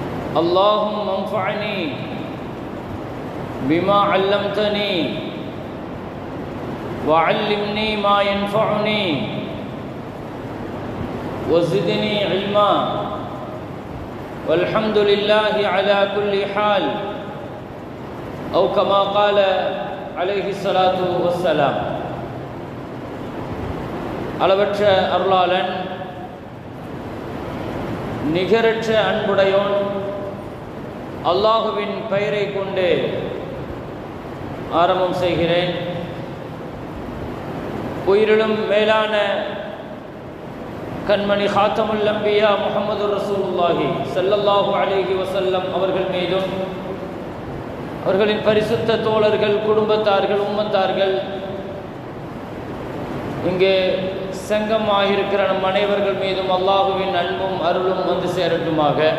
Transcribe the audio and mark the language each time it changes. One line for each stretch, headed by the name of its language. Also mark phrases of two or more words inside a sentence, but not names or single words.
Arabic: اللهم انفعني بما علمتني وعلمني ما ينفعني وزدني علما والحمد لله على كل حال أو كما قال عليه الصلاة والسلام.
Tamil: அளவற்ற அருளாளன் நிகரற்ற அன்புடையோன் அல்லாஹுவின் பெயரை கொண்டு ஆரம்பம் செய்கிறேன். உயிரிலும் மேலான கண்மணி
Arabic: خاتم الأنبياء محمد رسول الله صلى الله عليه وسلم
Tamil: அவர்கள் மீதும் அவர்களின் பரிசுத்த தோழர்கள், குடும்பத்தார்கள், உம்மத்தார்கள், இங்கே சங்கமாகியிருக்கிற நம் அனைவர்கள் மீதும் அல்லாஹுவின் அன்பும் அருளும் வந்து சேரட்டுமாக.